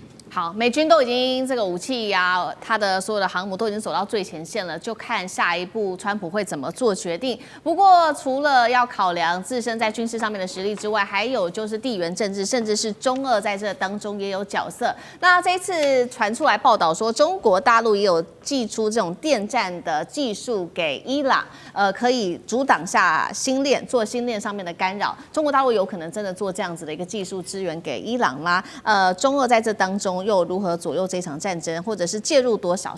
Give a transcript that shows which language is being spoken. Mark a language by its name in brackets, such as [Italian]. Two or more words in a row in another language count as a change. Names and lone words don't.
[Chinese] 好，美軍都已經這個武器啊，它的所有的航母都已經走到最前線了，就看下一步川普會怎麼做決定。不過，除了要考量自身在軍事上面的實力之外，還有就是地緣政治，甚至是中俄在這當中也有角色。那這一次傳出來報道說，中國大陸也有祭出這種電戰的技術給伊朗，可以阻擋下星鏈，做星鏈上面的干擾。中國大陸有可能真的做這樣子的一個技術支援給伊朗嗎？中俄在這當中又如何左右這場戰爭，或者是介入多少？